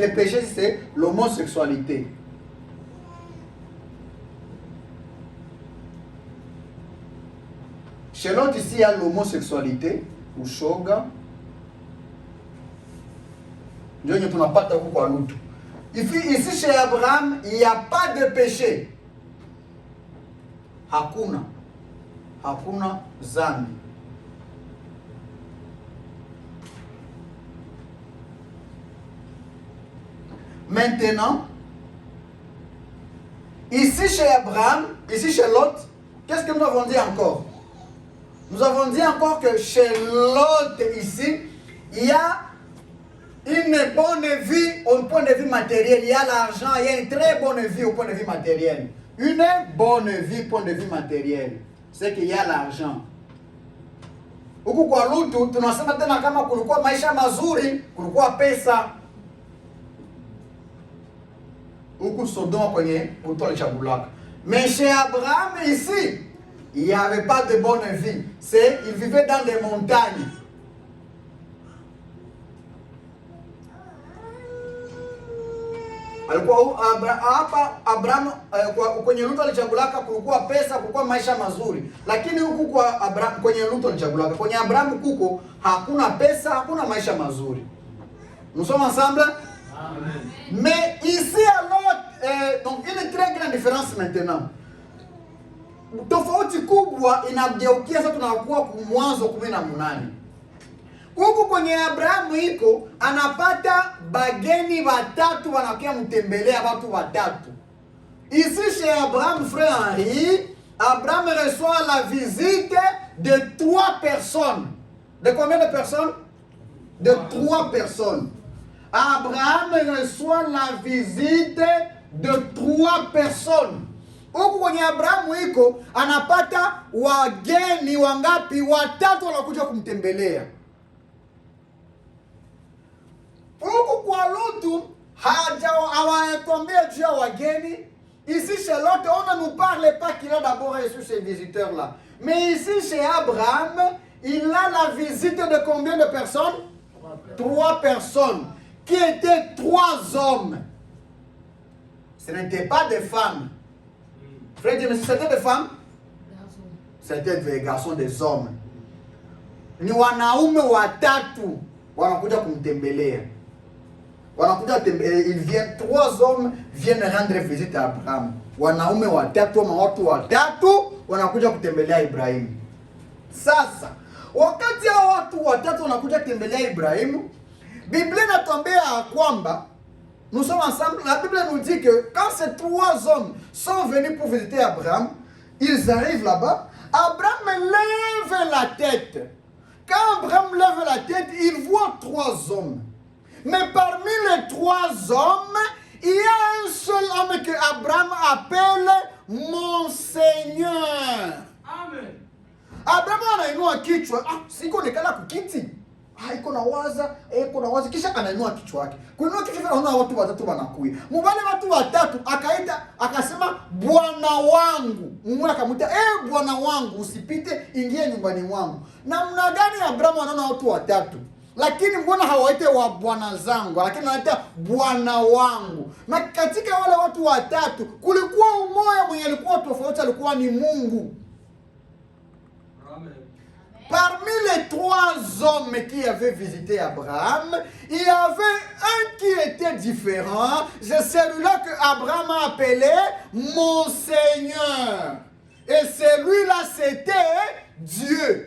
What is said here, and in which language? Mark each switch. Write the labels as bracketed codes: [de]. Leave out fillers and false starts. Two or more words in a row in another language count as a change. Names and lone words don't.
[fr] Le péché, c'est l'homosexualité. Chez Lot, ici, il y a l'homosexualité, ou shoga. Ici chez Abraham, il n'y a pas de péché. [sw] Hakuna zambi. [fr] Maintenant, ici chez Abraham, ici chez Lot, qu'est-ce que nous avons dit encore? Nous avons dit encore que chez Lot ici, il y a une bonne vie au point de vue matériel. Il y a l'argent, il y a une très bonne vie au point de vue matériel. Une bonne vie au point de vue matériel, c'est qu'il y a l'argent. [sw] Huku kwa Lutu tunasema tena kama kulikuwa maisha mazuri, kulikuwa pesa. Huku Sodoma kwenye utole chagulaka. [fr] Mais chez Abraham ici, il n'y avait pas de bonne vie. Il vivait dans des montagnes. [sw] Alikuwa Abraham kwenye Lutu alichagulaka kulikuwa pesa, kulikuwa maisha mazuri. Lakini huku kwa Abraham kwenye Lutu alichagulaka, kwenye Abraham kuko hakuna pesa, hakuna maisha mazuri. [fr] Nous sommes ensemble? Amen. Mais ici alors donc une très grande différence maintenant. [sw] Tofauti kubwa inageukia sasa tunakuwa Mwanzo 18. Huku kwenye Abrahamu iko anapata bageni watatu wanakia mtembelea watu watatu. [fr] Ici chez Abraham, frère Henri, Abraham reçoit la visite de 3 personnes. De combien de personnes? De 3 personnes. Abraham reçoit la visite de 3 personnes. [sw] Huku kwenye Abrahamu iko anapata wageni wangapi? Watatu wanakuja kumtembelea. Huku kwa Lutu hawaetombea juu ya wageni. [fr] Ici chez Lot, on ne nous parle pas qu'il a d'abord reçu ces visiteurs-là. Mais ici chez Abraham, il a la visite de combien de personnes? 3 personnes. Qui étaient 3 hommes. Ce n'étaient pas des femmes. Frère, mais c'était des femmes? C'était des garçons, des hommes. [sw] Ni wanaume watatu wanakuja kumtembelea. [fr] Ils viennent, 3 hommes viennent rendre visite à Abraham. [sw] Wanaume watatu ama watu watatu wanakuja kutembelea Ibrahimu. Sasa, wakati hao watu watatu wanakuja kutembelea Ibrahimu, Biblia inatuambia kwamba [fr] nous sommes ensemble. La Bible nous dit que quand ces 3 hommes sont venus pour visiter Abraham, ils arrivent là-bas, Abraham lève la tête. Quand Abraham lève la tête, il voit 3 hommes. Mais parmi les 3 hommes, il y a un seul homme que Abraham appelle mon Seigneur. Amen. [sw] Abraham anainua kichwa, siko nekala kukiti. Iko na waza kisha anainua kichwa yake. Kuinua kichwa anaona watu watatu wanakuja. Mbale watu watatu akasema Bwana wangu. Mungu akamwita, Bwana wangu usipite, ingia nyumbani mwangu. Namna gani Abraham anaona watu watatu? Lakini mbona hawaite wa bwana zangu, lakini anaita Bwana wangu. Na katika wale watu watatu kulikuwa umoja mwenye alikuwa tofauti, alikuwa ni Mungu. Amen. [fr] Parmi les 3 hommes qui avaient visité Abraham, il y avait un qui était différent. C'est celui-là que Abraham a appelé mon Seigneur. Et celui-là, c'était Dieu.